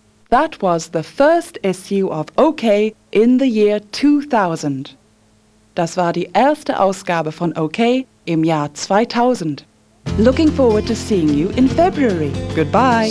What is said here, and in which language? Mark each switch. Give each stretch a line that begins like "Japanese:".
English: That was the first issue of OK in the year 2000.
German: Das war die erste Ausgabe von OK im Jahr 2000.
English: Looking forward to seeing you in February. Goodbye.